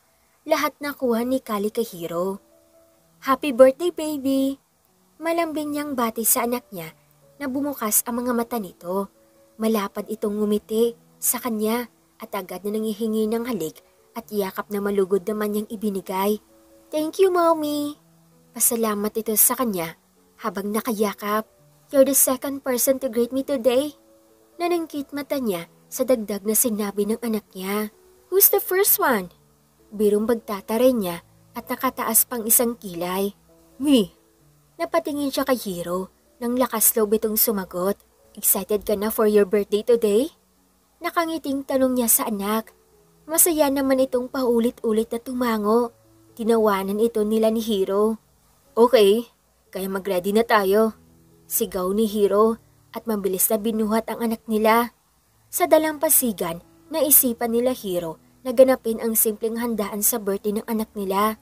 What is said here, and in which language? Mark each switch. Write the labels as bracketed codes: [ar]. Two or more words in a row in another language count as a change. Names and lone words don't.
[tl] Lahat nakuha ni Kali kay Hiro. [en] Happy birthday, baby! [tl] Malambing niyang bati sa anak niya na bumukas ang mga mata nito. Malapad itong ngumiti sa kanya at agad na nangihingi ng halik at yakap na malugod naman niyang ibinigay. [en] Thank you, Mommy. [tl] Pasalamat ito sa kanya habang nakayakap. [en] You're the second person to greet me today. [tl] Nanangkit mata niya sa dagdag na sinabi ng anak niya. [en] Who's the first one? [tl] Birong bagtataray niya at nakataas pang isang kilay. [en] Me. [tl] Napatingin siya kay Hiro nang lakas loob itong sumagot. [en] Excited [tl] ka na [en] for your birthday today? [tl] Nakangiting tanong niya sa anak. Masaya naman itong paulit-ulit na tumango. Tinawanan ito nila ni Hiro. Okay, kaya mag-ready na tayo. Sigaw ni Hiro at mabilis na binuhat ang anak nila. Sa dalampasigan, naisipan nila Hiro na ganapin ang simpleng handaan sa birthday ng anak nila.